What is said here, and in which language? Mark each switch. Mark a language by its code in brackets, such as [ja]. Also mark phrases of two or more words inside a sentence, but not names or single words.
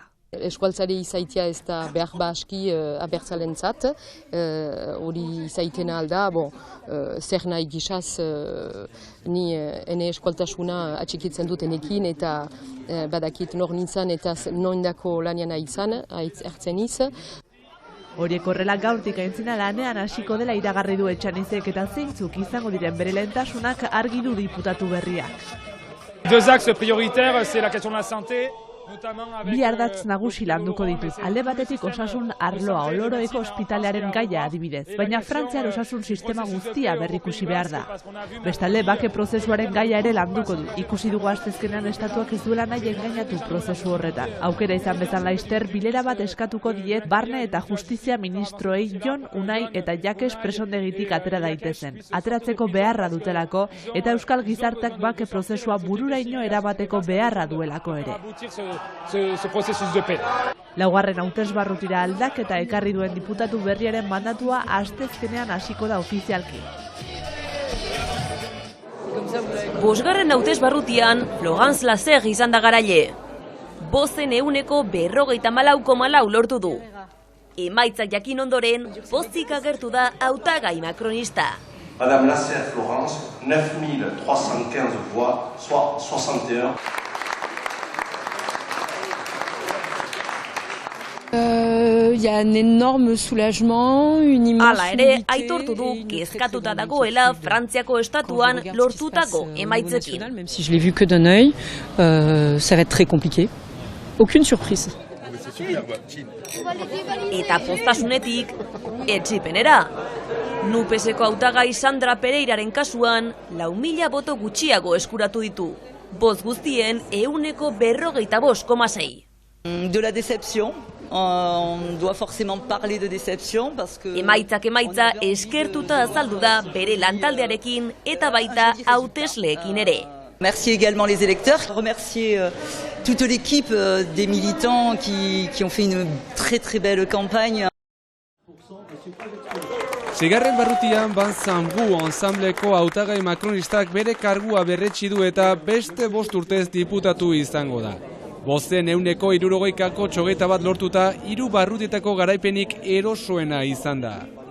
[eu] Eskualtzari izaitia ez da behar aski abertzalentzat, hori izaitena alda, zer nahi gizaz ni ene eskualtasuna atxikitzen dutenekin eta badakit nor nintzen eta noindako laniana izan, ertzen iz. Horiek horrela gaurtik aintzina lanean hasiko dela iragarri du Etxanizek eta zeintzuk izango diren bere lehentasunak argi du diputatu berriak. [fr] Deux axes prioritaires, c'est la question de la santé. [eu] Bi ardatz nagusi landuko dituz. Alde batetik osasun arloa, Oloroeko ospitalearen gaia adibidez, baina Frantziar osasun sistema guztia berrikusi behar da. Bestalde, bake prozesuaren gaia ere landuko du. Ikusi dugu astezkenean estatuak ez duela nahi engainatu prozesu horretan. Aukera izan bezan laizter, bilera bat eskatuko diet Barne eta Justizia ministroei Jon, Unai eta Jakes presondegitik atera daitezen. Ateratzeko beharra dutelako eta Euskal Gizarteak bake prozesua bururaino erabateko beharra duelako ere. [fr] Ce processus de paix. [eu] 4. hautesbarrutira aldaketa ekarri duen diputatu berriaren mandatua astezkenean hasiko da ofizialki. 5. hautesbarrutian Florence Lasser izan da garaile. Bozen 54,4% lortu du. Emaitzak jakin ondoren, pozik agertu da hautagai makronista. [fr] Madame Lasser Florence, 9315 voix, soit 61. Il y a un énorme soulagement, une immense [eu] Hala ere, aitortu du kezkatuta dagoela Frantziako estatuan lortutako emaitzekin. [fr] Même si je l'ai vu que d'un œil, ça va être très compliqué. Aucune surprise. [eu] Eta poztasunetik, etsipenera. NUPESeko hautagai Sandra Pereiraren kasuan, 4.000 boto gutxiago eskuratu ditu. Boz guztien 45,6%. [fr] De la déception. On doit forcément parler de déception parce que [eu] Emaitza eskertuta azaldu da bere lantaldearekin eta baita hautesleekin ere. [fr] Merci également les électeurs, remercier toute l'équipe des militants qui ont fait une très belle campagne. [eu] Seigarren barrutian Banzambu ensembleko hautagai makronistak bere kargua berretsi du eta beste 5 urtez diputatu izango da. Bozen 160 lortuta 3 barrutietako garaipenik erosoena izan da.